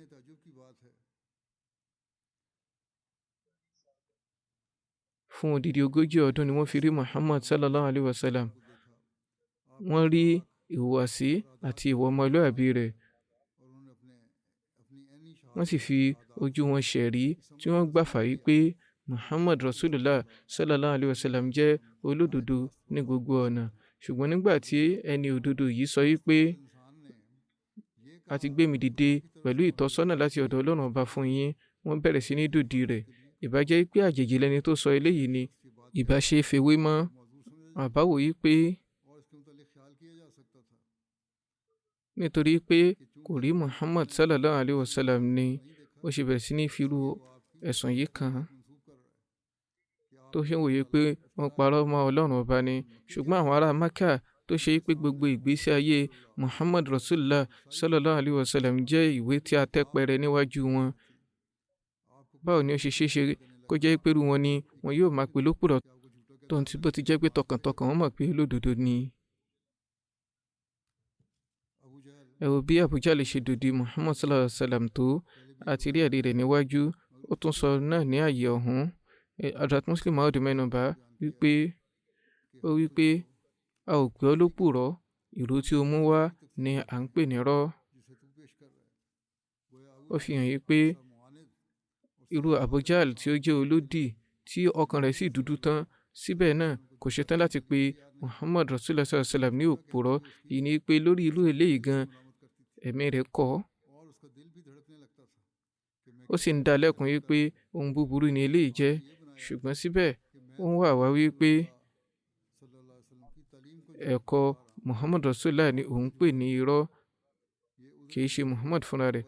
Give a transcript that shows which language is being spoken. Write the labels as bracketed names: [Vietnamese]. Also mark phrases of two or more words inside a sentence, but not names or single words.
[Yoruba] fún odidi 40 ọdún ni wọ́n fi rí Muhammad [Arabic] صلى الله عليه وسلم. [Yoruba] wọ́n rí ìhùwàsí àti ìwà ọmọlúàbí rẹ̀. wọ́n sì fi ojú wọn ṣẹ̀rí tí wọ́n gbàfà wípé Muhammad [Arabic] رسول الله صلى الله عليه وسلم [Yoruba] jẹ́ olódodo ní gbogbo ọ̀nà. ṣùgbọ́n nígbà tí ẹni òdodo yìí sọ wípé a ti gbé mi dìde pẹ̀lú ìtọ́sọ́nà láti ọ̀dọ̀ Ọlọ́run ọba fún yín, wọ́n bẹ̀rẹ̀ sí ní dòdì rẹ̀. ìbá jẹ́ pé àjèjì lẹni tó sọ eléyìí ni, ìbá ṣe é fewé mọ́. àbáwò yìí pé nítorí pé kò rí Muhammad [Arabic] صلى الله عليه وسلم [Yoruba] ni ó ṣe bẹ̀rẹ̀ sí ní firú ẹ̀sùn yìí kan, tó ṣe ń wòye pé wọ́n parọ́ mọ́ Ọlọ́run ọba ni. ṣùgbọ́n àwọn ará Mákà tó ṣe pé gbogbo ìgbésí ayé Muhammad [Arabic] رسول الله صلى الله عليه وسلم [Yoruba] jẹ́ ìwé tí a tẹ́ pẹrẹ níwájú wọn. báwo ni ó ṣe ṣeéṣe kó jẹ́ pé irú wọn ni wọn yóò máa pè lópùrọ́ tó ń ti bó ti jẹ́ pé tọkàntọkàn wọn mọ̀ pé lódodo ni. ẹ wo bí Abu Jahl ṣe dòdì Muhammad [Arabic] صلى الله عليه وسلم [Yoruba] tó, àti rí ẹ̀rí rẹ̀ níwájú. ó tún sọ náà ní ààyè ọ̀hún. Hazrat Muslim Maud mẹ́nubà wípé a ò pè ọ́ lópùrọ́, ìró tí o mú wá ni à ń pè nírọ́. ó fi hàn yí pé irú Abu Jahl tí ó jẹ́ olódì tí ọkàn rẹ̀ sì dúdú tán, síbẹ̀ náà kò ṣetán láti pe Muhammad [Arabic] رسول الله صلى الله عليه وسلم [Yoruba] ní òpùrọ́. yìí ni pé lórí irú eléyìí gan ẹ̀mí rẹ̀ kọ̀. ó sì ń dá lẹ́kùn yí pé ohun búburú ni eléyìí jẹ́, ṣùgbọ́n síbẹ̀ ó ń wà wá wípé ẹ̀kọ́ Muhammad Rasulullah ni òun pè ní irọ́, kìí ṣe Muhammad fúnra rẹ̀.